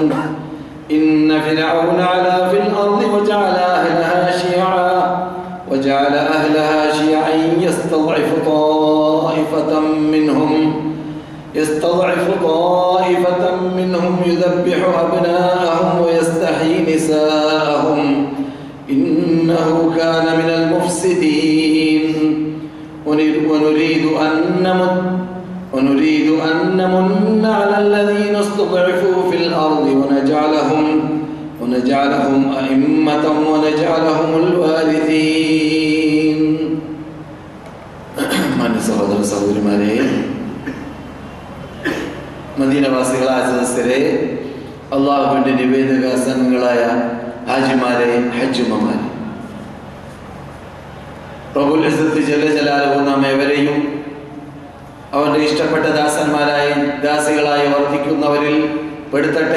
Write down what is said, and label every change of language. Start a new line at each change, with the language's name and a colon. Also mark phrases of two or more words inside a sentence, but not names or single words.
Arabic: إن فرعون علا في الأرض وجعل أهلها شيعا يستضعف طائفة منهم يذبح أبناءهم ويستحيي نساءهم إنه كان من المفسدين. ونريد أن نمن على الذين استضعفوا في الأرض ونجعلهم أئمة ونجعلهم الوارثين.
Malayalam: മാന്യ സഹോദര സഹോദരിമാരെ, മദീനവാസികളായ സദസ്യരെ, അള്ളാഹുവിൻ്റെ നിവേദക സംഘങ്ങളായ ഹാജിമാരെ, ഹജ്ജുമ്മമാരെ,
Arabic: رب العزة جل جلاله
Malayalam: നാം ഏവരെയും അവന്റെ ഇഷ്ടപ്പെട്ട ദാസന്മാരായി ദാസികളായി വർദ്ധിക്കുന്നവരിൽ പെടുത്തട്ടെ.